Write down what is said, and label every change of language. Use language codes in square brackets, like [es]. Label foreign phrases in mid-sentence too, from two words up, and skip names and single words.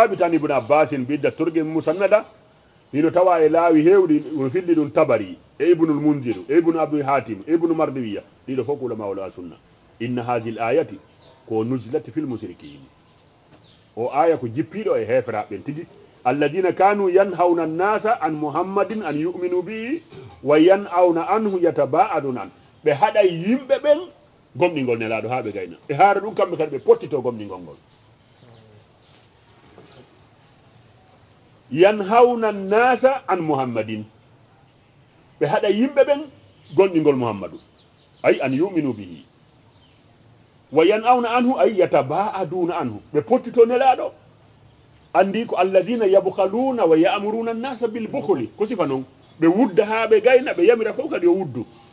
[ff] ibne abbasin bidda turgin musannada hino tawa e laawi heewɗi no filli ɗum tabari e ibnul mundiru e ibnu abdul hatim e ibnu mardiwiya ɗiɗo fof ulama wala sunna [ar] إن هذه الآية [ff] ko [ar] نزلت في المشركين [ff] o aya ko jippiɗo e heferaɓen tigi [ar] الذين كانوا ينهون الناس عن محمد أن يؤمنوا به وينأون عنه يتباعدون [ff] an ɓe haɗay yimɓe ɓen gomɗingol nelaɗo ha ɓe gayna e haara ɗum kamɓe kadi ɓe pottito gomɗingol ngol [ar] ينهون الناس عن محمد [ff] ɓe haɗa yimɓe ɓen gonɗingol muhammadu ay [ar] أن يؤمنوا به وينأون عنه [ff] ay [ar] يتباعدون عنه [ff] ɓe pottito nelaɗo andi ko [ar] الذين يبخلون ويأمرون الناس بالبخل [ff] ko sifa noon ɓe wudda ha ɓe gayna ɓe yamira fof kadi yo wuddu